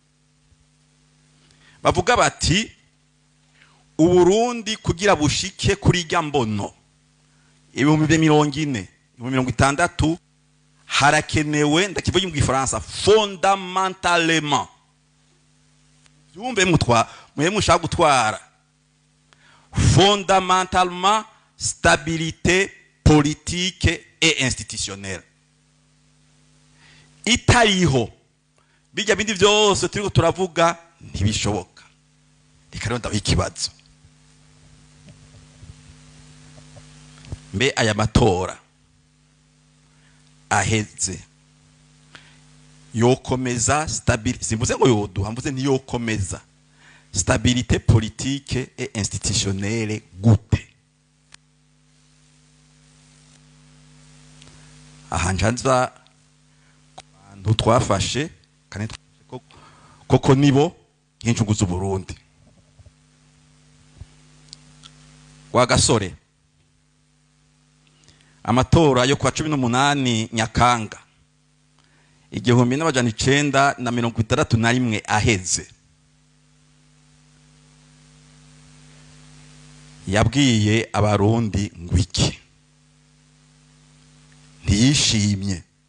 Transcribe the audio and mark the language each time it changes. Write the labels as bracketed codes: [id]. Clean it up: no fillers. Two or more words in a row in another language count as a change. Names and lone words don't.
[rn] bavuga bati Uburundi kugira bushike kuri rya mbono 2040 2060 harakenewe, ndakivuga mu Gifaransa, fondamentalement yumve mwe mushaka gutwara, [fr] fondamentalement stabilité politique et institutionnelle. [rn] Itariho bijya bindi byose turiko turavuga ntibishoboka. Reka rero ndaho ikibazo, mbe aya matora aheze yokomeza stabilité, simvuze ngo yoduha, mvuze ntiyokomeza [fr] stabilité politique et institutionnelle [rn] gute? aha njanza abantu twafashe kandi koko nibo nk'incungu z'u Burundi. Wa gasore, amatora yo kwa 18 Nyakanga 1961 aheze, yabwiye abarundi ngwiki, ntiyishimye.